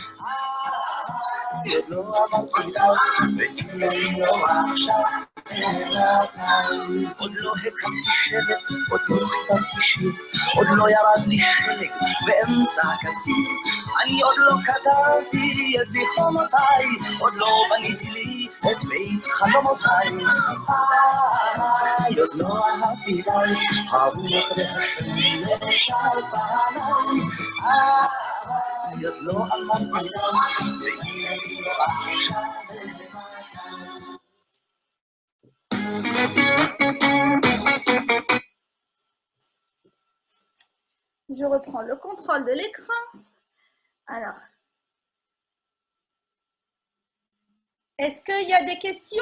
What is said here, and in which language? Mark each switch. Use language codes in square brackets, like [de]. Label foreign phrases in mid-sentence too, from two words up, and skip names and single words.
[he] עוד לא אמרתי די, ואם לא עכשיו עוד לא הקמתי שבט, עוד לא כתבתי שיר, עוד לא ירד לי שלג באמצע הקציר, אני עוד לא כתבתי את זיכרונותיי, עוד לא בניתי לי את בית חלומותיי. עוד לא אהבתי די, הרוח והשמש על פניי. עוד לא אמרתי די, והנה לא עכשיו [fr] Je reprends le contrôle de l'écran. Alors, est-ce qu'il y a des questions?